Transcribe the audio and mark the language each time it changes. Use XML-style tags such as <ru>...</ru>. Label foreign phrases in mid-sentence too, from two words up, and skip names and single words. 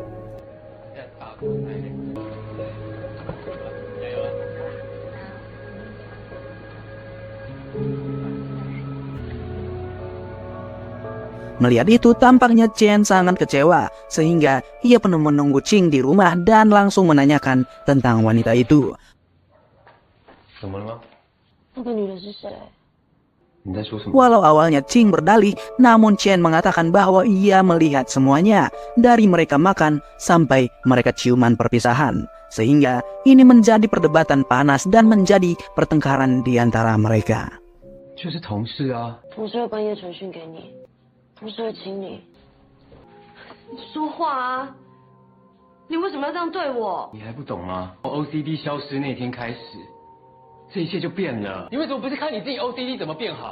<id>Melihat itu tampaknya Chen sangat kecewa sehingga ia pun menunggu Ching di rumah dan langsung menanyakan tentang wanita itu.</id> <zh>怎么了吗？那个女的是谁？你在说什么？</zh> <id>Walau awalnya Ching berdalih, namun Chen mengatakan bahwa ia melihat semuanya dari mereka makan sampai mereka ciuman perpisahan. Sehingga ini menjadi perdebatan panas dan menjadi pertengkaran di antara mereka.</id> <zh>就是同事啊。同事会半夜传讯给你，同事会请你。你说话啊！你为什么要这样对我？你还不懂吗？从 OCD 消失那天开始，这一切就变了。你为什么不是看你自己 OCD 怎么变好？</zh>